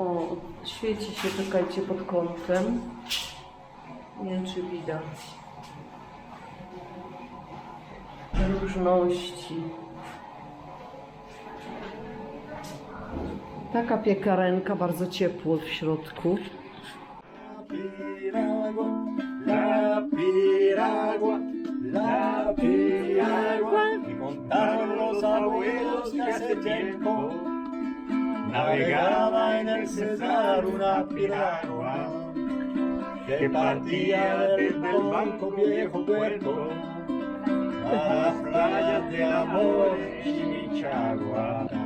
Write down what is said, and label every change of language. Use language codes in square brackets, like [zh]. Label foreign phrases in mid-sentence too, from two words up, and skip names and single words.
[pl] O, świeci się, czekajcie, pod kątem. Nie wiem, czy widać. Różności. Taka piekarenka, bardzo ciepło w środku. [es] La piragua, la piragua, que contaron los abuelos que hace tiempo navegaba en el Cesar una piragua que partía desde el banco viejo puerto a las playas de Amor y Chimichagua.